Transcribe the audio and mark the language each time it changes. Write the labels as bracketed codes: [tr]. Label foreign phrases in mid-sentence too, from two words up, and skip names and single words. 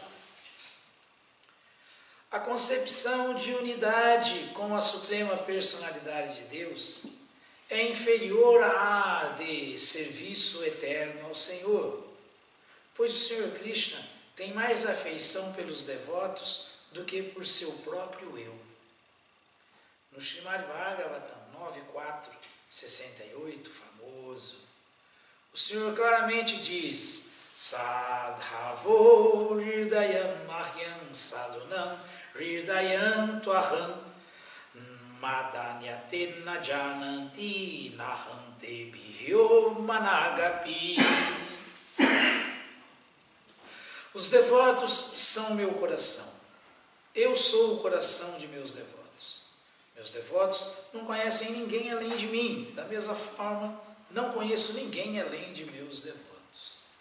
[pt] A concepção de unidade com a Suprema Personalidade de Deus é inferior à de serviço eterno ao Senhor, pois o Senhor Krishna tem mais afeição pelos devotos do que por seu próprio eu. No Srimad Bhagavatam 9.4.68, famoso, o Senhor claramente diz: [sa] साधवो हृदयम् मह्यम् साधूनाम् हृदयम् त्वहम् मदन्यते नजानन्ति नाहन्ते भ्यो मनागपि. [pt] Os devotos são meu coração. Eu sou o coração de meus devotos. Meus devotos não conhecem ninguém além de mim. Da mesma forma, não conheço ninguém além de meus devotos.